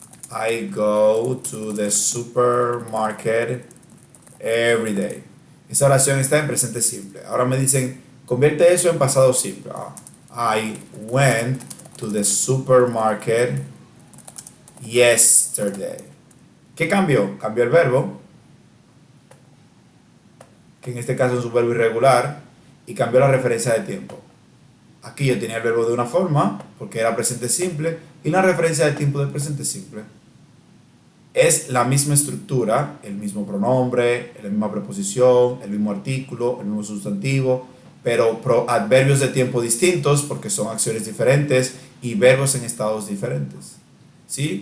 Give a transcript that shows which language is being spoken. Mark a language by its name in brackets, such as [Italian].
[English] I go to the supermarket every day. [Spanish] Esa oración está en presente simple. Ahora me dicen, convierte eso en pasado simple. [English] I went to the supermarket yesterday. [Spanish] ¿Qué cambió? Cambió el verbo, que en este caso es un verbo irregular, y cambió la referencia de tiempo. Aquí yo tenía el verbo de una forma, porque era presente simple, y la referencia de tiempo del presente simple. Es la misma estructura, el mismo pronombre, la misma preposición, el mismo artículo, el mismo sustantivo, pero adverbios de tiempo distintos, porque son acciones diferentes, y verbos en estados diferentes. ¿Sí?